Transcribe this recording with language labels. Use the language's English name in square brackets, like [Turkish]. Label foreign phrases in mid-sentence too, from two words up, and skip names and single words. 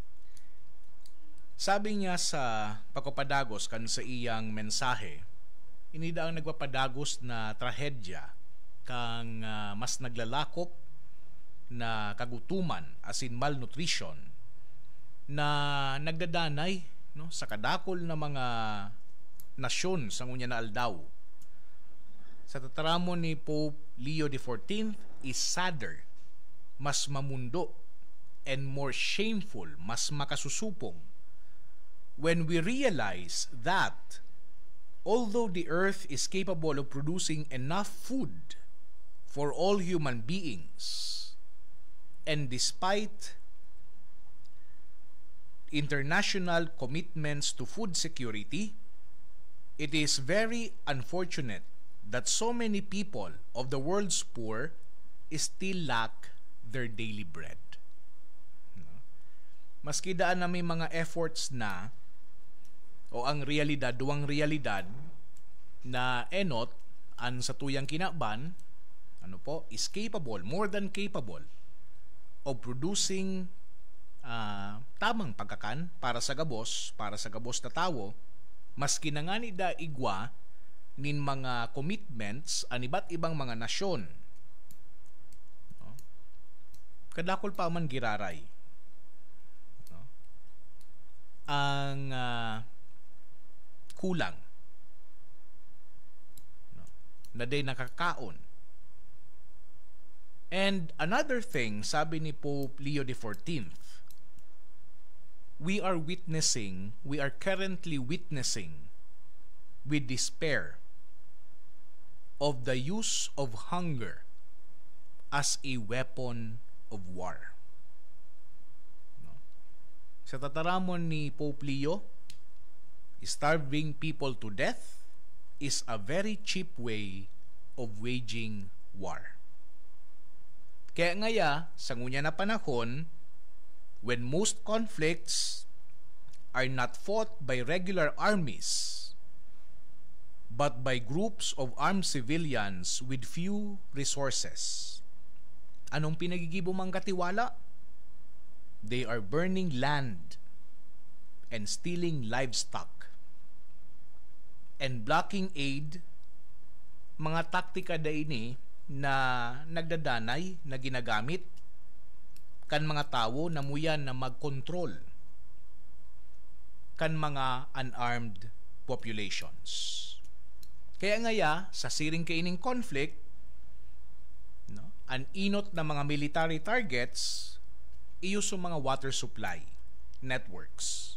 [Bikol] Sabi niya sa pagpapadagos kan sa iyang mensahe, inida ang nagpapadagos na trahedya kang mas naglalakop na kagutuman as in malnutrition na nagdadanay no sa kadakol na mga nasyon sa ngunya na aldaw. Sa tataramon ni [English] Pope Leo XIV is sadder, [Bikol] mas mamundo, [English] and more shameful, [Bikol] mas makasusupong, [English] when we realize that although the earth is capable of producing enough food for all human beings, and despite international commitments to food security, it is very unfortunate that so many people of the world's poor still lack their daily bread. [Bikol] Maski daan na may mga efforts na o ang realidad, duwang realidad na enot an sa tuyang kinaban [English] is capable, more than capable of producing [Bikol] tamang pagkakan para sa gabos na tawo, maski na nga ni da igwa nin mga commitments an iba't ibang mga nasyon. No? Kadakol pa man giraray. No? Ang kulang. No? Na day nakakaon. [English] And another thing, [Bikol] sabi ni [English] Pope Leo XIV, we are currently witnessing with despair of the use of hunger as a weapon of war. [Bikol] No? Sa tataramon ni [English] Pope Leo, starving people to death is a very cheap way of waging war. [Bikol] Kaya ngaya, sa ngunya na panahon, [English] when most conflicts are not fought by regular armies, but by groups of armed civilians with few resources. [Bikol] Anong pinagigibo Mang Katiwala? [English] They are burning land and stealing livestock and blocking aid, [Bikol] mga taktika da ini na nagdadanay, na ginagamit kan mga tao na muyan na mag-control kan mga [English] unarmed populations. [Bikol] Kaya ngaya, sa siring kaining conflict, no, an inot na mga [English] military targets, [Bikol] iyuso mga [English] water supply networks.